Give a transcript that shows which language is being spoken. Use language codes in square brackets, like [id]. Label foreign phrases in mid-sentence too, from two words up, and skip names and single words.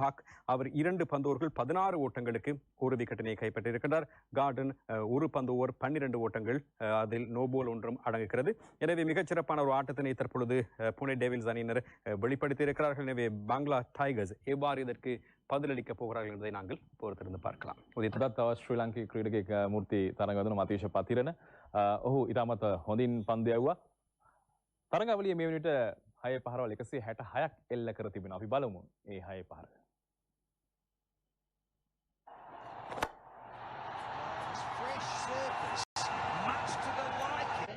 [ta] ஹாக் அவர் 2 பந்தோர்கள் 16 ஓட்டங்களுக்கு 1 விக்கெட்டினை கைப்பற்றியிருக்கிறார். கார்டன் 1 பந்து ஓவர் 12 ஓட்டங்கள், அதில் நோபோல் ஒன்றும் அடங்குகிறது. எனவே மிகச்சிறப்பான ஒரு ஆட்டத்தினை தற்பொழுது புனே டேவில்ஸ் அணியினர் வெளிப்படுத்தியிருக்கிறார்கள். எனவே பங்களா டைகர்ஸ் எவ்வாறு இதற்கு பதிலளிக்கப் போகிறார்கள் என்பதை நாங்கள் பொறுத்திருந்து பார்க்கலாம். [si] උදේටත් ශ්‍රී ලංකේ ක්‍රීඩකයෙක් මූර්ති තරඟවදින මතීෂ පතිරණ ඔහු ඉතාමත් හොඳින් පන්දු යවුවා. තරඟාවලියේ මේ වෙනවිට 6 පහරවල් 166ක් එල්ල කර තිබෙනවා. අපි බලමු මේ 6 පහර. [en] Fresh surface, much to the liking.